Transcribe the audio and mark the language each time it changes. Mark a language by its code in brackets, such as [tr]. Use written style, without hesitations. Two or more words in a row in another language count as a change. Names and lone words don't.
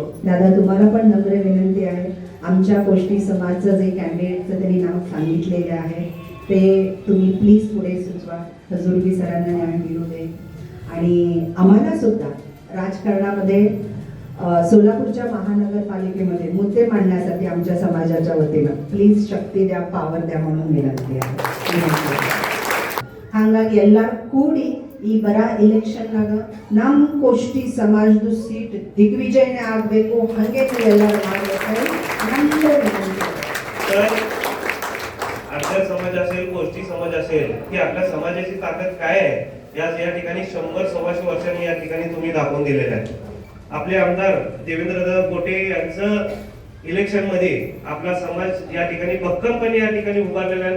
[mr] दादा, तुम्हाला पण नम्र विनंती आहे, आमच्या कोष्टी समाजचं जे कॅन्डिडेटचं त्यांनी नाव सांगितलेले आहे ते तुम्ही प्लीज पुढे सुचवा। खजुर्गी सरांना न्याय मिळू दे आणि आम्हाला सुद्धा राजकारणामध्ये सोलापूरच्या महानगरपालिकेमध्ये मुद्दे मांडण्यासाठी आमच्या समाजाच्या वतीनं प्लीज शक्ती द्या, पावर द्या म्हणून विनंती आहे। [kn] ಹಾಗಾಗಿ ಎಲ್ಲರೂ ಕೂಡಿ ಈ ಬರ ಎಲೆಕ್ಷನ್ನಾಗ ನಮ್ಮ ಕೋಷ್ಟಿ ಸಮಾಜದ ಸೀಟ್ ದಿಗ್ವಿಜಯನೇ ಆಗಬೇಕು, ಹಾಗೆ ನೀವೆಲ್ಲರೂ ಮಾಡಬೇಕು ನಮ್ಮದು ವಿನಂತಿ। [mr] आपला समाज असेल, कोष्टी समाज असेल की आपल्या समाजाची ताकद काय आहे या ठिकाणी 100-125 वर्षांनी या ठिकाणी तुम्ही दाखवून दिलेलं आहे। आपले आमदार देवेंद्र कोटे यांचं इलेक्शन मध्ये आपला समाज या ठिकाणी भक्कमपणे या ठिकाणी उभारलेला आहे।